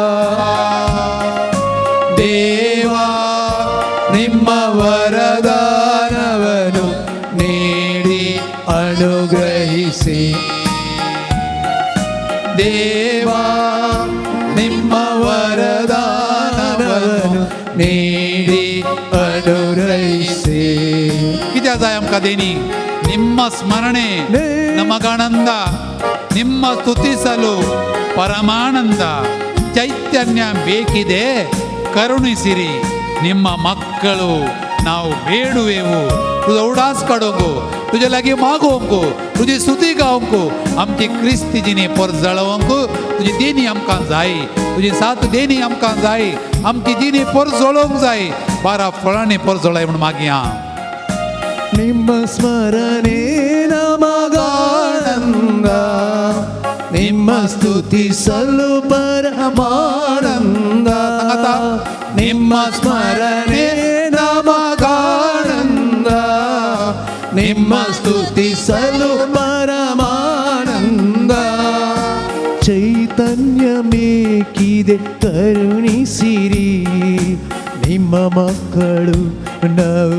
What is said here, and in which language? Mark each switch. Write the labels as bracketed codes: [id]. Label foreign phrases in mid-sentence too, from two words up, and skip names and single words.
[kn] ದೇವಾ ನಿಮ್ಮ ವರದಾನವನ್ನು ನೀಡಿ ಅನುಗ್ರಹಿಸಿ. ದೇವಾ ನಿಮ್ಮ ವರದಾನವನ್ನು ನೀಡಿ ಅನುಗ್ರಹಿಸಿ. [kok] कित्याक जाय आमकां देणी? [kn] ನಿಮ್ಮ ಸ್ಮರಣೆ ನಮಗಾನಂದ, ನಿಮ್ಮ ಸ್ತುತಿಸಲು ಪರಮಾನಂದ, ಚೈತನ್ಯ ಬೇಕಿದೆ, ಕರುಣಿಸಿರಿ. ನಿಮ್ಮ ಮಕ್ಕಳು ನಾವು ಬೇಡುವೆವು [kok] तुझा उडास काडोंको तुझ्या लागी मागोंको तुझी स्तुती गावंको आमची क्रिस्तीजीनी पर जळवंको तुझी देणी आमकां जाय तुझी साथ देणी आमकां जाय आमची जिनी पर जळोवंक जाय 12 फळांनी पर जळाय म्हण मागया [kn] ನಿಮ್ಮ ಸ್ಮರಣೆ ನಮಗಾನಂದ ನಿಮ್ಮ ಸ್ತುತಿಸಲು ಪರಮಾನಂದ ನಿಮ್ಮ ಸ್ಮರಣೆ ನಮಗಾನಂದ ನಿಮ್ಮ ಸ್ತುತಿಸಲು ಪರಮಾನಂದ ಚೈತನ್ಯ ಮೇಕಿದೆ ಕರುಣಿಸಿರಿ ನಿಮ್ಮ ಮಕ್ಕಳು ನಾವು